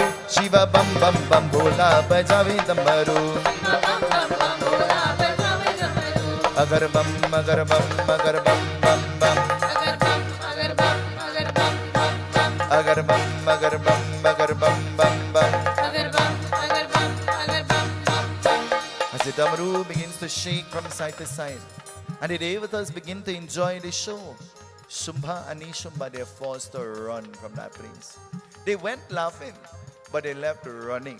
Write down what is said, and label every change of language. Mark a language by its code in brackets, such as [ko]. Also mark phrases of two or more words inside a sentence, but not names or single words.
[hi] शिवा बम बम बम भोला बजावे दमरू. अगर बम अगर बम अगर बम बम बम. अगर बम अगर बम अगर बम बम bam. [en] As the damaru begins to shake from side to side, and the devatas begin to enjoy the show, Shumba and Nishumba, they are forced to run from that place. They went laughing, but they left running.